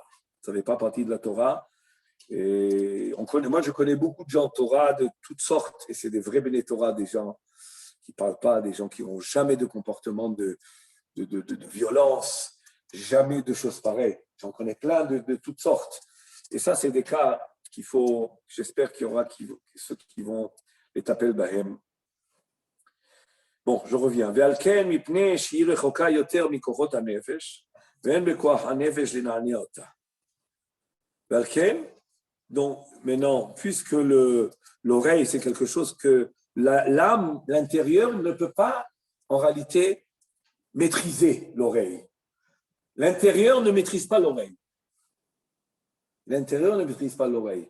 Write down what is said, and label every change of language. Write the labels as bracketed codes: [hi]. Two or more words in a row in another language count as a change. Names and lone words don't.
[fr] Ça ne fait pas partie de la Torah. Et moi, je connais beaucoup de gens Torah de toutes sortes, et c'est des vrais [he] בני תורה, [fr] des gens qui ne parlent pas, des gens qui n'ont jamais de comportement de violence, jamais de choses pareilles. J'en connais plein de toutes sortes. Et ça, c'est des cas qu'il faut, j'espère qu'il y aura ceux qui vont les taper le bahem. Bon, je reviens. [he] ועל כן מפני שהיא רחוקה יותר מכוחות הנפש, ואין בכח הנפש לנענע אותה. ועל כן, [fr] donc maintenant, puisque l'oreille, c'est quelque chose que l'âme, l'intérieur, ne peut pas, en réalité, maîtriser l'oreille. L'intérieur ne maîtrise pas l'oreille. L'intérieur ne maîtrise pas l'oreille.